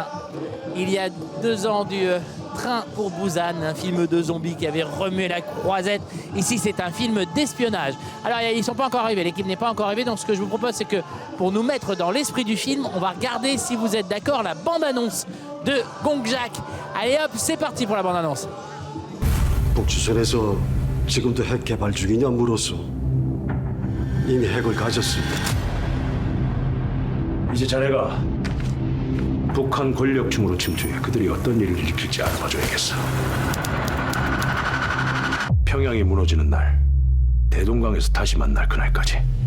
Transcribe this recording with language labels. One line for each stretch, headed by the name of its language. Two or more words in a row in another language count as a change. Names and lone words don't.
French: Il y a 2 ans du Train pour Busan, un film de zombies qui avait remué la croisette. Ici, c'est un film d'espionnage. Alors, ils ne sont pas encore arrivés, l'équipe n'est pas encore arrivée. Donc, ce que je vous propose, c'est que pour nous mettre dans l'esprit du film, on va regarder, si vous êtes d'accord, la bande-annonce de Gongjak. Allez hop, c'est parti pour la bande-annonce.
Korean: 북추선에서 지금도 핵 개발 중이냐 물었어. 이미 핵을 가졌습니다. 이제 자네가 북한 권력층으로 침투해 그들이 어떤 일을 일으킬지 알아봐줘야겠어. 평양이 무너지는 날, 대동강에서 다시 만날 그날까지.